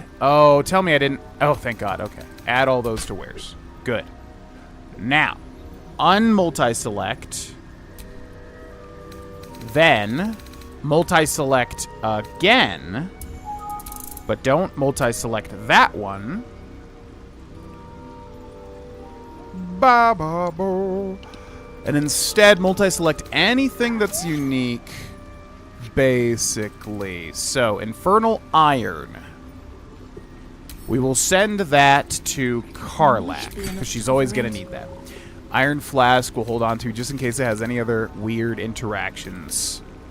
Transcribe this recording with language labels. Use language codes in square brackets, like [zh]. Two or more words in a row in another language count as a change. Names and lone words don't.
[en] Oh, tell me I didn't... Oh, thank God. Okay. Add all those to wares. Good. Now, unmulti-select. Then, multi-select again. But don't multi-select that one. Ba-ba-bo. And instead, multi-select anything that's unique, basically. So, Infernal Iron. We will send that to Karlak, because she's always going to need that. Iron Flask we'll hold on to just in case it has any other weird interactions.